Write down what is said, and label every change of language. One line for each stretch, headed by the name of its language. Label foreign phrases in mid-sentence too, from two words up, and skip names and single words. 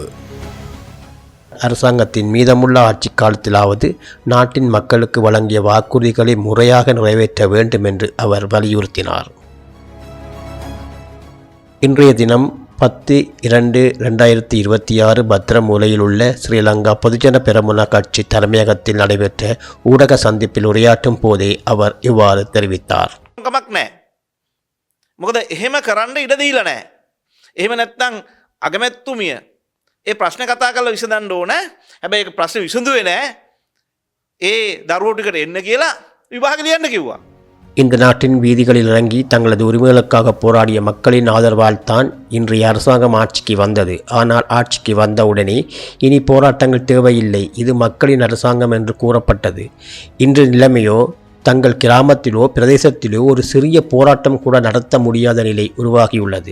Tamil: அரசாங்கத்தின் மீதமுள்ள ஆட்சி காலத்திலாவது நாட்டின் மக்களுக்கு வழங்கிய வாக்குறுதிகளை முறையாக நிறைவேற்ற வேண்டும் என்று அவர் வலியுறுத்தினார். இன்றைய தினம் 10/2/2026 பத்திரமூலையில் உள்ள ஸ்ரீலங்கா பொதுஜன பெரமுன கட்சி தலைமையகத்தில் நடைபெற்ற ஊடக சந்திப்பில் உரையாற்றும் போதே அவர் இவ்வாறு தெரிவித்தார்.
Sinhala: මොකද එහෙම කරන්න ඉඩ දීලා නැහැ. එහෙම නැත්නම් අගමැතිතුමිය ඒ ප්‍රශ්න කතා කරලා විසඳන්න ඕන. හැබැයි ඒක ප්‍රශ්න විසඳුවේ නැහැ. ඒ දරුවෝ ටිකට එන්න කියලා විභාග ලියන්න කිව්වා.
Tamil: இந்த நாட்டின் வீதிகளில் இறங்கி தங்களது உரிமைகளுக்காக போராடிய மக்களின் ஆதரவால் தான் இன்றைய அரசாங்கம் ஆட்சிக்கு வந்தது. ஆனால் ஆட்சிக்கு வந்தவுடனே இனி போராட்டங்கள் தேவையில்லை, இது மக்களின் அரசாங்கம் என்று கூறப்பட்டது. இன்று நிலைமையோ தங்கள் கிராமத்திலோ பிரதேசத்திலோ ஒரு சிறிய போராட்டம் கூட நடத்த முடியாத நிலை உருவாகியுள்ளது.